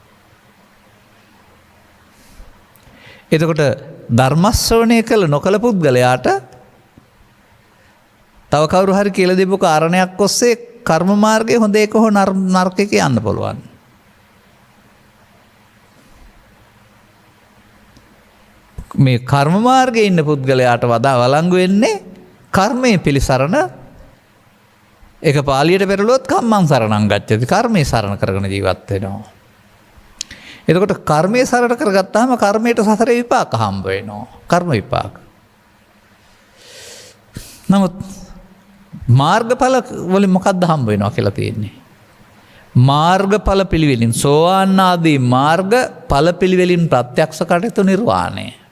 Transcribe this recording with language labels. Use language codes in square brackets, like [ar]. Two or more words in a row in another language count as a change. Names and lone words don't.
[si] එතකොට ධර්ම ශ්‍රවණය කළ නොකළ පුද්ගලයාට තව කවුරු හරි කියලා දෙපු කාරණයක් ඔස්සේ කර්ම මාර්ගයේ හොඳ එක හෝ නරක එක යන්න පුළුවන්. මේ කර්ම මාර්ගයේ ඉන්න පුද්ගලයාට වඩා වළංගු වෙන්නේ කර්මයේ පිළිසරණ. ඒක පාලියට පෙරළුවොත් [pi] කම්මං සරණං ගච්ඡති. [si] කර්මයේ සරණ කරගෙන ජීවත් වෙනවා. එතකොට කර්මයේ සරණ කරගත්තාම කර්මයට සසරේ විපාක හම්බ වෙනවා. කර්ම විපාක. නමුත් මාර්ගඵල වලින් මොකක්ද හම්බ වෙනවා කියලා තියෙන්නේ? මාර්ගඵල පිළිවෙලින් සෝවාන් ආදී මාර්ගඵල පිළිවෙලින් ප්‍රත්‍යක්ෂ කටයුතු නිර්වාණය.